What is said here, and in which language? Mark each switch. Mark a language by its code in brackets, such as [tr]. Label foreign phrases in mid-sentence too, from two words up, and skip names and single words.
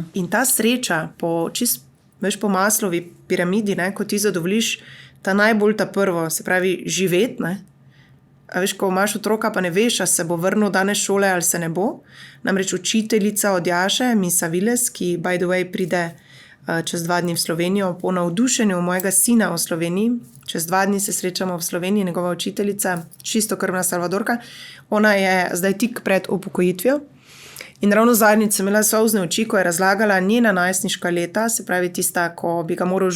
[sl] In ta sreča po Maslovi piramidi, ne, ko ti zadovoljiš ta najbolj ta prvo, se pravi živeti, ne. A veš, ko imaš otroka, pa ne veš, a se bo vrnil danes šole ali se ne bo. Namreč učiteljica od Jaše, Misa Viles, ki [en] by the way [sl] pride čez 2 dni v Slovenijo po navdušenju mojega sina v Sloveniji. Čez 2 dni se srečamo v Sloveniji, njegova učiteljica, čistokrvna Salvadorka. Ona je zdaj tik pred upokojitvijo. In ravno zadnjič sem imela solzne oči, ko je razlagala njena najstniška leta, se pravi tista, ko bi ga moral